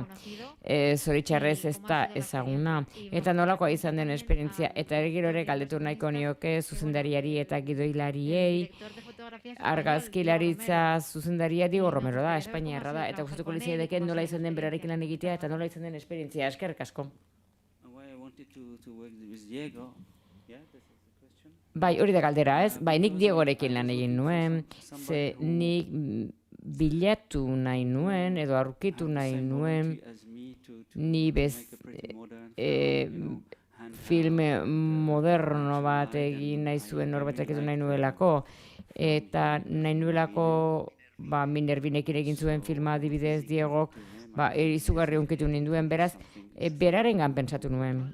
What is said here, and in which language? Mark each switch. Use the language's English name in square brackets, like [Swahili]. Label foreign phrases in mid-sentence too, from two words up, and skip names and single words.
[Basque] Zoritxarrez ez da ezaguna, eta nolakoa izan den esperientzia, eta gero ere galdetu nahiko nioke zuzendariari eta gidoilariei, argazkilaritza zuzendaria Diego Romero da, Espainiarra da, eta gustatuko litzaidake nola izan den berarekin lan egitea, eta nola izan den esperientzia. Eskerrik asko. [English] Why I wanted to work with Diego. Yeah, this is the question. [Basque] Bai, hori da galdera, ez? Bai, nik Diegorekin lan egin nuen, ze nik bilatu nahi nuen, edo aurkitu nahi nuen, ni film moderno bat egin nahi zuen norbatek edo nahi nuelako, eta nahi nuelako Minervinekin egin zuen filma adibidez Diegok, izugarri hunkitu ninduen, beraz, berarengan pentsatu nuen.